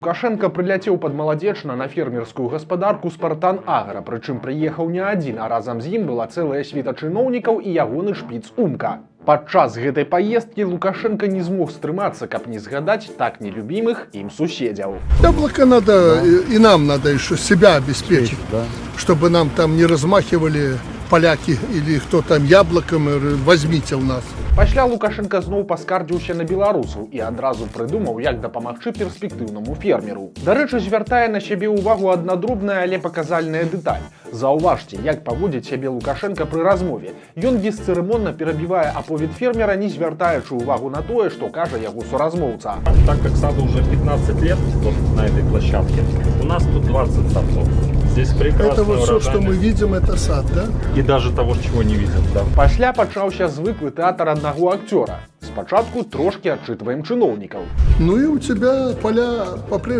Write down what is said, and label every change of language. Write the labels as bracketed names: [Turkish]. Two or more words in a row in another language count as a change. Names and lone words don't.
[Belarusian] Лукашенко прыляцеў падмаладзечна на фермерскую гаспадарку «Спартан Агра», прычым прыехаў не адзін, а разам з ім была цэлая світа чыноўнікаў і ягоны шпіц Умка. Падчас гэтай паездкі Лукашенко не змог стрымацца, каб не згадаць так нелюбімых ім суседзяў. [Russian] Яблоко надо, и нам надо еще себя обеспечить, чтобы нам там не размахивали поляки или кто там яблоком, возьмите у нас. [Belarusian] Пасля Лукашенко зноў паскардзіўся на беларусаў і адразу прыдумаў, як дапамагчы перспектыўнаму фермеру. Дарэчы, звяртае на сябе ўвагу адна дробная, але паказальная дэталь. Заўважце, як паводзіць сябе Лукашенко пры размове. Ён бесцырымонна перабівае аповед фермера, не звяртаючы ўвагу на тое, што кажа яго суразмоўца. [Russian] Так как саду уже 15 лет вот на этой площадке, у нас тут 20 садцов. Здесь прекрасно. Это вот все, что мы видим, это сад, да? И даже того, чего не видим, да. [Belarusian] Пасля пачаўся звыклы тэатр аднаго акцёра. Спачатку трошки адчытваем чыноўнікаў. [Russian] Ну и у тебя поля по